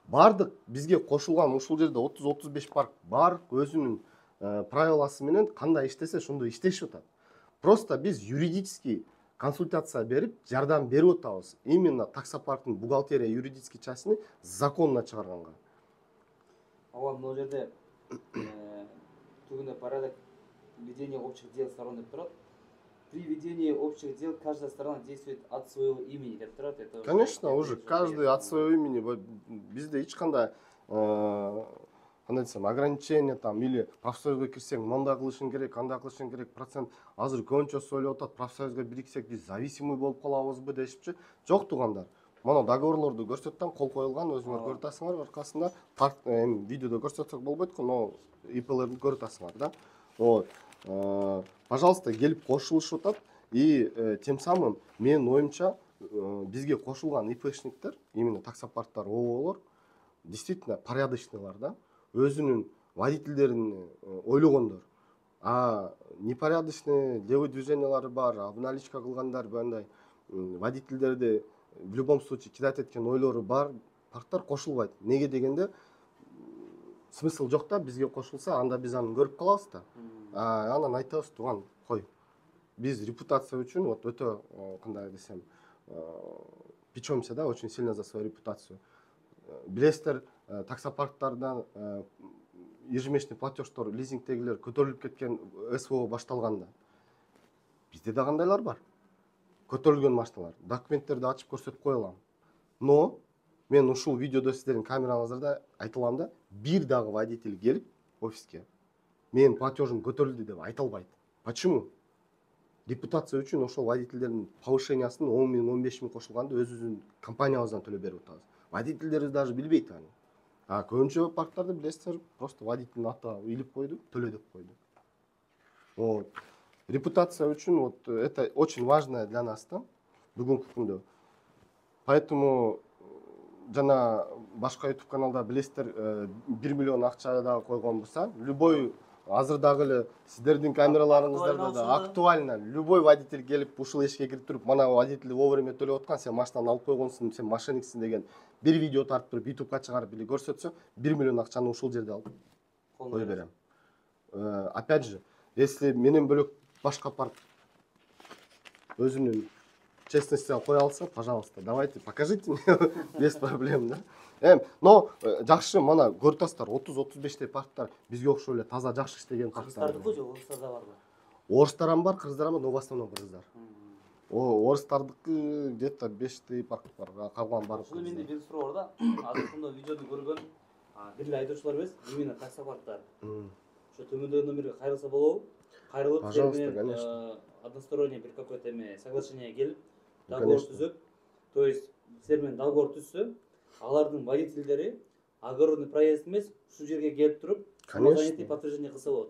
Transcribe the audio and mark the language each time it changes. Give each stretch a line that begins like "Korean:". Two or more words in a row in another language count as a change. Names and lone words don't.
Kyrgyz: бардык бизге кошулган ушул жерде 30-35 парк бар, өзүнүн правиласы менен кандай иштесе ошондой иштешип атат. Просто биз
Russian: юридический консультация
Kyrgyz: берип, жардам берип атабыз. Именно таксопарктын бухгалтерия юридический частьны законно чыгарганга. Ага, мына жерде түгүндө
Russian: порядок ведения общих дел сторон
Kyrgyz: деп турат.
Russian: При ведении общих дел каждая сторона действует от своего имени
Kyrgyz: деп турат.
Russian: Это Конечно, уже каждый от своего имени.
Kyrgyz: Бизде эч кандай кандай десем,
Russian: ограничение там или
Kyrgyz: профсоюзга кирсең мындай кылышың керек, андай кылышың керек, процент азыр көбүнчөсү ойлоп атат, профсоюзга бириксек биз зависимый болуп калабызбы дешипчи. Жок туугандар. Мына договорлорду көрсөттүм, кол коюлган, өзүңөр көрүп атасыңар, аркасында видеодо көрсөтсөк болбойт го, но ИПлерди көрүп атасыңар да.
Russian: Вот.
Kyrgyz: Пожалуйста, келип кошулушуп атат
Russian: и тем самым
Kyrgyz: менин оюмча бизге кошулган ИПшниктер, именно таксопарктар, ОООлор действительно порядочныйлар да, өзүнүн водительдерин ойлогондор. А непорядочный левый движениялары бар, обналичка кылгандар, бандай водительдерди
Russian: в любом случае кидать
Kyrgyz: эткен ойлору бар, парктар кошулбайт. Неге дегенде смысл жок да, бизге кошулса, анда биз аны көрүп калабыз да. Анан айтабыз, туган, кой. Биз репутация үчүн вот өтө кандай десем, печемся, да,
Russian: очень сильно за свою репутацию.
Kyrgyz: Билесиздер, таксопарктардан ежемесячный платеждор, лизингтегилер көтөрүлүп кеткен СВО башталганда. Бизде да кандайлар бар. Көтөрүлгөн машиналар. Документтерди ачып көрсөтүп кое алам. Но мен ушул видеодо сиздердин камераңыздарда айтылам да, бир дагы водитель келип офиске менин платежым көтөрүлдү деп айта албайт.
Russian: Почему?
Kyrgyz: Репутация үчүн ошол водительдердин повышениясын 10 миң, 15 миң кошулганды өзүбүздүн компаниябыздан төлөп берип атабыз. Водительдерибиз даже билбейт аны. Көбүнчө парктарды билесиздер, просто водительдин аты илип койду, төлө деп койду.
Russian: Вот.
Kyrgyz: Репутация үчүн
Russian: вот это очень важное для нас да,
Kyrgyz: бүгүнкү күндө. Поэтому жана башка YouTube каналда билесиздер 1 миллион акча да койгон болса, любой азыр дагы эле сиздердин камераларыңыздарда да актуально
Russian: любой водитель
Kyrgyz: келип ушул эшикке кирип туруп, мана водитель вовремя төлөп аткан, сен машинаны алып койгонсуң, сен мошенниксиң деген бир видео тартып туруп YouTubeга чыгарып или көрсөтсө, 1 миллион акчаны ушул жерде алып кое берем.
Russian: Опять же, если
Kyrgyz: менен бөлөк башка парк өзүнүн честностьтен кое алса,
Russian: пожалуйста, давайте, покажите мне, без проблем, да.
Kyrgyz: Но жакшы, мана көрүп атасыздар, 30-35 парктар бизге окшоп эле таза жакшы иштеген парктар. Кыргыздардыкы же орустарда барбы? Орустар бар, кыргыздар бар,
Russian: но в основном кыргыздар.
Kyrgyz: Орустардыкы где-то 5 парк бар, калган бар. Ошондо менде бир суроо бар да. Азыр мында видеоду көргөн бир эле айдоочулар эмес, именно таксопарктар. Ошо төмөндөгү номерге кайрылса болобу? Кайрылып,
Russian: пожалуйста, конечно.
Kyrgyz: Односторонний бир
Russian: какое-то соглашение
Kyrgyz: келип, договор түзөп, то есть силер менен договор түзсө, алардын водительдери
Russian: огородный проезд
Kyrgyz: эмес, ушул жерге келип туруп,
Russian: самозанятый подтверждение
Kyrgyz: кылса болот.